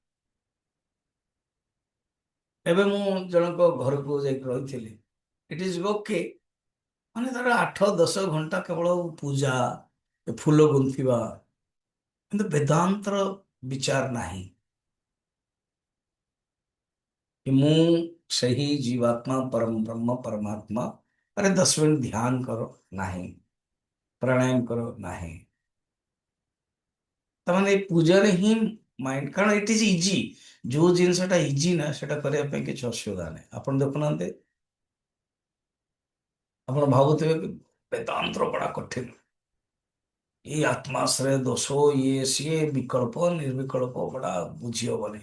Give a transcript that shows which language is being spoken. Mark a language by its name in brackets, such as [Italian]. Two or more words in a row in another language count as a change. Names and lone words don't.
[Odia] ଏବେ ମୁଁ ଜଣଙ୍କ ଘରକୁ ଯାଇକି ରହିଥିଲି, [English] it is OK, [Odia] ମାନେ ତାର 8-10 ଘଣ୍ଟା କେବଳ ପୂଜା, ଫୁଲ ଗୁନ୍ଥିବା, କିନ୍ତୁ ବେଦାନ୍ତର ବିଚାର ନାହିଁ कि ମୁଁ ସେହି ଜୀବାତ୍ମା ପରମ ବ୍ରହ୍ମ ପରମାତ୍ମା। [Hindi] अरे 10 मिनट ध्यान करो [Odia] ନାହିଁ, ପ୍ରାଣାୟାମ କର ନାହିଁ। ତାମାନେ ଏଇ ପୂଜାରେ ହିଁ ମାଇଣ୍ଡ, କାରଣ [English] it is easy. [Odia] ଯୋଉ ଜିନିଷଟା ଇଜି ନା, ସେଟା କରିବା ପାଇଁ କିଛି ଅସୁବିଧା ନାହିଁ। ଆପଣ ଦେଖୁନାହାନ୍ତି, ଆପଣ ଭାବୁଥିବେ କି ବେଦାନ୍ତର ବड़ा କଠିନ, ଏଇ ଆତ୍ମାଶ୍ରୟ ଦୋଷ, ଇଏ ସିଏ, ବିକଳ୍ପ ନିର୍ବିକଳ୍ପ ବड़ा ବୁଝି ହବନି।